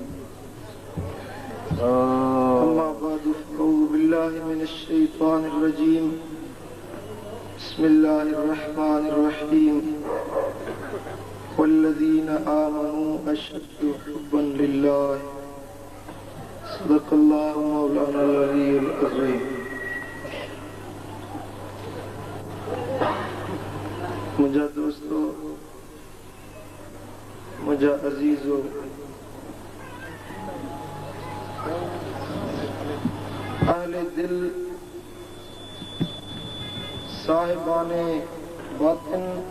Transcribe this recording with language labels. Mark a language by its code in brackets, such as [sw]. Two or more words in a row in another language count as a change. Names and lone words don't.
[ar] أما بعد أعوذ بالله من الشيطان الرجيم. بسم الله الرحمن الرحيم. والذين آمنوا أشد حبا لله. صدق الله مولانا العلي العظيم. [sd] मुझा दोस्तों, मुझा अजीजों, अहले दिल, साहिबाने बातिन,